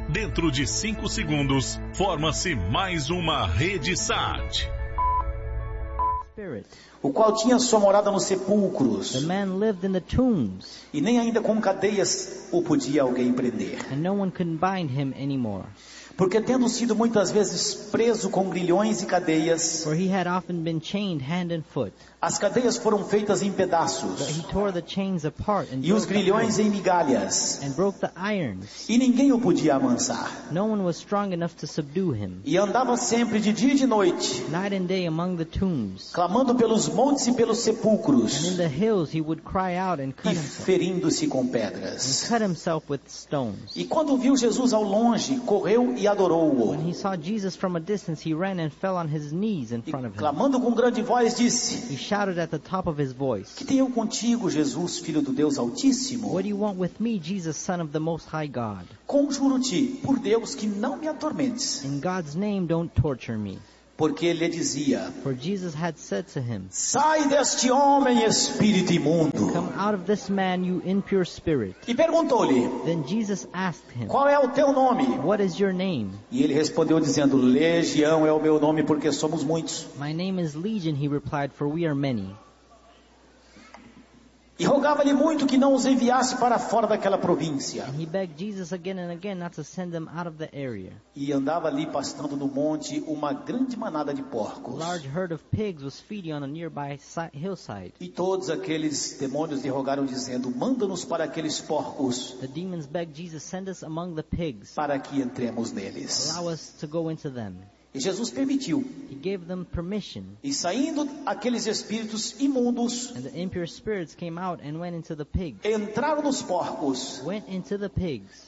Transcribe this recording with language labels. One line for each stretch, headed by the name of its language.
Portuguese: Dentro de 5 segundos, forma-se mais uma rede SAT. O qual tinha sua morada nos sepulcros.
English: The man lived in the tombs.
Portuguese: E nem ainda com cadeias o podia alguém prender.
English: And no one could bind him anymore.
Portuguese: Porque tendo sido muitas vezes preso com grilhões e cadeias,
English: for he had often been chained hand and foot.
Portuguese: As cadeias foram feitas em pedaços.
English: But he tore the chains apart and
Portuguese: e os grilhões em migalhas.
English: And broke the irons.
Portuguese: E ninguém o podia amansar.
English: No one was strong enough to subdue him.
Portuguese: E andava sempre de dia e de noite,
English: night and day among the tombs.
Portuguese: Clamando pelos montes e pelos sepulcros.
English: And in the hills he would cry out and cut himself.
Portuguese: E ferindo-se com pedras.
English: And cut himself with stones.
Portuguese: E quando viu Jesus ao longe, correu e adorou-o.
English: When he saw Jesus from a distance, he ran and fell on his knees in front of him.
Portuguese: Clamando com grande voz, disse:
English: he shouted at the top of his voice.
Portuguese: Que tenho contigo, Jesus, filho do Deus Altíssimo?
English: What do you want with me, Jesus, son of the Most High God?
Portuguese: Conjuro-te, por Deus, que não me atormentes.
English: In God's name, don't torture me.
Portuguese: Porque ele dizia:
English: for Jesus had said to him,
Portuguese: sai deste homem, espírito imundo.
English: Come out of this man, you impure spirit.
Portuguese: E perguntou-lhe:
English: then Jesus asked him,
Portuguese: qual é o teu nome?
English: What is your name?
Portuguese: E ele respondeu dizendo: legião é o meu nome, porque somos muitos.
English: My name is legion, he replied, for we are many.
Portuguese: E rogava-lhe muito que não os enviasse para fora daquela província.
English: And he begged Jesus again and again not to send them out of the area.
Portuguese: E andava ali pastando no monte uma grande manada de porcos.
English: A large herd of pigs was feeding on a nearby hillside.
Portuguese: E todos aqueles demônios lhe rogaram dizendo: manda-nos para aqueles porcos.
English: The demons begged Jesus, send us among the pigs.
Portuguese: Para que entremos neles.
English: Allow us to go into them.
Portuguese: E Jesus permitiu.
English: He gave them permission.
Portuguese: E saindo aqueles espíritos imundos,
English: and the impure spirits came out and went into the pigs.
Portuguese: Entraram nos porcos.
English: Went into the pigs.